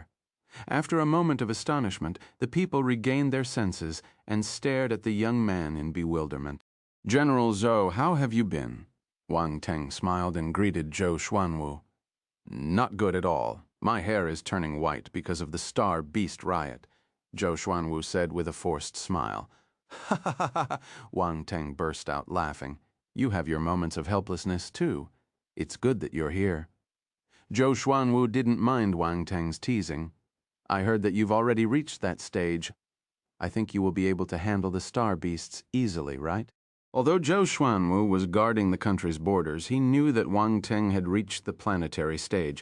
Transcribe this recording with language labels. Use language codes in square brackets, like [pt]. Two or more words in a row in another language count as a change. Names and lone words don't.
[en] After a moment of astonishment, the people regained their senses and stared at the young man in bewilderment. "General Zhou, how have you been?" Wang Teng smiled and greeted Zhou Xuanwu. "Not good at all. My hair is turning white because of the Star Beast riot," Zhou Xuanwu said with a forced smile. "Ha ha ha ha!" Wang Teng burst out laughing. "You have your moments of helplessness too. It's good that you're here." Zhou Xuanwu didn't mind Wang Teng's teasing. "I heard that you've already reached that stage. I think you will be able to handle the star beasts easily, right?" Although Zhou Xuanwu was guarding the country's borders, he knew that Wang Teng had reached the planetary stage.